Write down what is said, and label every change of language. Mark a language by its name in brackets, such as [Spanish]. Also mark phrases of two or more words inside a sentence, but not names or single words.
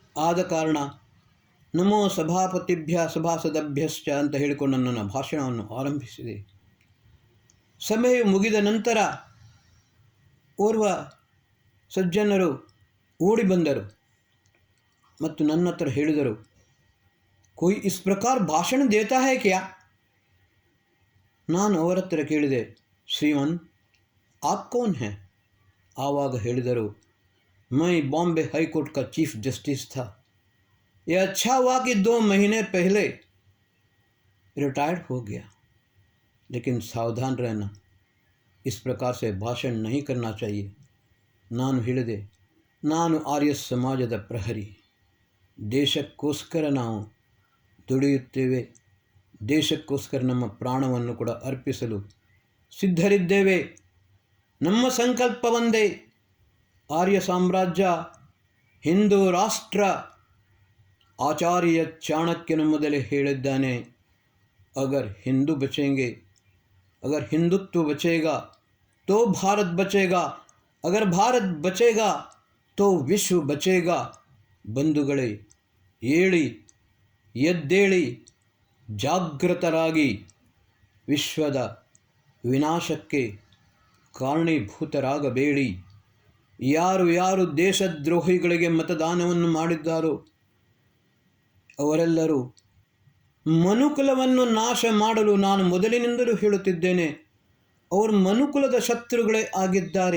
[Kannada] ಆದ ಕಾರಣ [Sanskrit] नमो सभापतिभ्य सभासदभ्यश्च [Kannada] ಅಂತ ಹೇಳಿಕೊಂಡು ನನ್ನ ಭಾಷಣವನ್ನು ಆರಂಭಿಸಿದೆ. ಸಭೆಯು ಮುಗಿದ ನಂತರ ಓರ್ವ ಸಜ್ಜನರು ಓಡಿ ಬಂದರು ಮತ್ತು ನನ್ನ ಹತ್ರ ಹೇಳಿದರು, [Hindi] कोई इस प्रकार भाषण देता है क्या? [Kannada] ನಾನು ಅವರ ಹತ್ರ ಕೇಳಿದೆ, ಶ್ರೀಮನ್ [Hindi] आप कौन हैं? [Kannada] ಆವಾಗ ಹೇಳಿದರು, [Hindi] मैं बॉम्बे हाई कोर्ट का चीफ जस्टिस था. यह अच्छा हुआ कि 2 महीने पहले रिटायर्ड हो गया. लेकिन सावधान रहना, इस प्रकार से भाषण नहीं करना चाहिए. [Kannada] ನಾನು ಹೇಳಿದೆ, ನಾನು ಆರ್ಯ ಸಮಾಜದ ಪ್ರಹರಿ. ದೇಶಕ್ಕೋಸ್ಕರ ನಾವು ದುಡಿಯುತ್ತೇವೆ. ದೇಶಕ್ಕೋಸ್ಕರ ನಮ್ಮ ಪ್ರಾಣವನ್ನು ಕೂಡ ಅರ್ಪಿಸಲು ಸಿದ್ಧರಿದ್ದೇವೆ. ನಮ್ಮ ಸಂಕಲ್ಪ ಒಂದೇ, ಆರ್ಯ ಸಾಮ್ರಾಜ್ಯ, ಹಿಂದೂ ರಾಷ್ಟ್ರ. ಆಚಾರ್ಯ ಚಾಣಕ್ಯನ ಮೊದಲೇ ಹೇಳಿದ್ದಾನೆ, [Hindi] अगर हिंदू बचेंगे, अगर हिंदुत्व बचेगा तो भारत बचेगा, अगर भारत बचेगा तो विश्व बचेगा. [Kannada] ಬಂಧುಗಳೇ, ಏಳಿ, ಎದ್ದೇಳಿ, ಜಾಗೃತರಾಗಿ ವಿಶ್ವದ ವಿನಾಶಕ್ಕೆ ಕಾರಣೀಭೂತರಾಗಬೇಡಿ. ಯಾರು ದೇಶದ್ರೋಹಿಗಳಿಗೆ ಮತದಾನವನ್ನು ಮಾಡಿದ್ದಾರೋ ಅವರೆಲ್ಲರೂ ಮನುಕುಲವನ್ನು ನಾಶ ಮಾಡಲು ನಾನು ಮೊದಲಿನಿಂದಲೂ ಹೇಳುತ್ತಿದ್ದೇನೆ, ಅವರು ಮನುಕುಲದ ಶತ್ರುಗಳೇ ಆಗಿದ್ದಾರೆ.